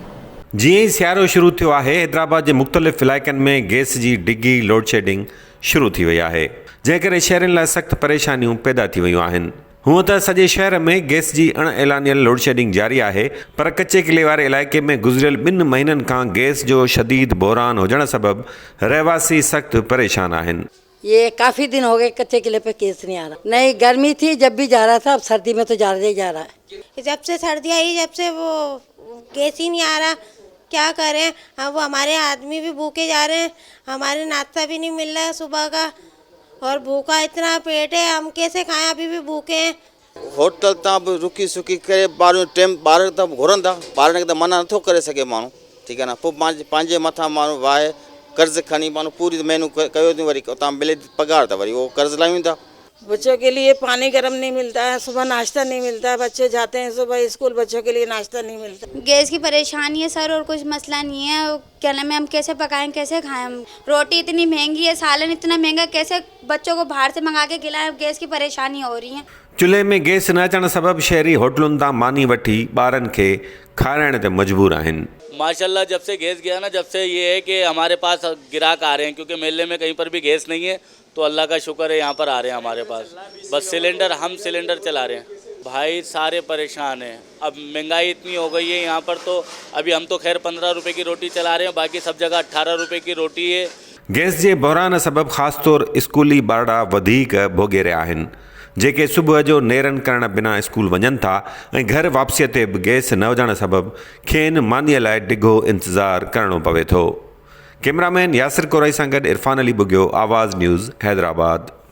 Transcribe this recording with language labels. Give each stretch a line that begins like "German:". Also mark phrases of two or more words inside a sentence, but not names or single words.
Sindhi: जीअं ई सियारो शुरू थियो आहे, हैदराबाद जे मुख़्तलिफ़ इलाइक़नि में गैस जी डिघी
English: load shedding
Sindhi: शुरू थी वई आहे, जंहिं करे शहरनि लाइ सख़्तु परेशानियूं पैदा थी वयूं आहिनि। हूअं त सॼे शहर में गैस जी अणएलानियल
English: load shedding
Sindhi: जारी आहे, पर कच्चे किले वारे इलाइक़े में गुज़िरियल 2 महीननि खां गैस जो शदीद बहरान हुजण सबबि रहवासी सख़्तु परेशान आहिनि।
Urdu: یہ کافی دن ہو گئے کچے قلعے پہ گیس نہیں آ رہا۔ نہیں، گرمی تھی جب بھی جا رہا تھا، اب سردی میں تو زیادہ ہی جا رہا ہے. جب سے سردی آئی، جب سے وہ گیس ہی نہیں آ رہا، کیا کریں. اب وہ ہمارے آدمی بھی بھوکے جا رہے ہیں، ہمارے ناشتہ بھی نہیں مل رہا ہے صبح کا، اور بھوکا اتنا پیٹ ہے، ہم کیسے کھائیں، ابھی بھی بھوکے ہیں.
Sindhi: होटल तां बि रुकी सुकी करे ॿार टाइम ॿार त घुरनि था, ॿारनि खे त मना नथो करे सघे माण्हू, ठीकु आहे न। पोइ पंहिंजे मथां माण्हू वाहे कर्ज़ खणी माण्हू पूरी महिनू कयो थी, वरी उतां मिले पगार त वरी वो कर्ज़ लायूं था।
Urdu: بچوں کے لیے پانی گرم نہیں ملتا ہے، صبح ناشتہ نہیں ملتا ہے، بچے جاتے ہیں صبح اسکول، بچوں کے لیے ناشتہ نہیں ملتا. گیس کی پریشانی ہے سر، اور کچھ مسئلہ نہیں ہے۔ کیا نام ہے، ہم کیسے پکائیں، کیسے کھائیں. ہم روٹی اتنی مہنگی ہے، سالن اتنا مہنگا، کیسے بچوں کو باہر سے منگا کے کھلائیں. گیس کی پریشانی ہو رہی ہے.
Sindhi: चुल्हे में गैस न अचण सबबि शहरी होटलुनि तां मानी वठी ॿारनि खे खाराइण ते मजबूर आहिनि।
Urdu: ماشاءاللہ جب سے گیس گیا نا، جب سے یہ ہے کہ ہمارے پاس گاہک آ رہے ہیں، کیونکہ میلے میں کہیں پر بھی گیس نہیں ہے، تو اللہ کا شکر ہے یہاں پر آ رہے ہیں ہمارے پاس. بس ہم سلنڈر چلا رہے ہیں۔ بھائی سارے پریشان ہیں، اب مہنگائی اتنی ہو گئی ہے یہاں پر، تو ابھی ہم تو خیر 15 روپے کی روٹی چلا رہے ہیں، باقی سب جگہ 18 روپے کی روٹی ہے.
Sindhi: गैस जे बहरान सबबि ख़ासि तौर स्कूली ॿारड़ा वधीक भोॻे रहिया आहिनि, जेके सुबुह जो नेरनि करण बिना स्कूल वञनि था ऐं घर वापसीअ ते बि गैस न हुजण सबबि खेनि मानीअ लाइ डिघो इंतज़ारु करिणो पवे थो। कैमरामैन यासिर कोरई सां गॾु इरफान अली बुघियो, आवाज़ न्यूज़, हैदराबाद।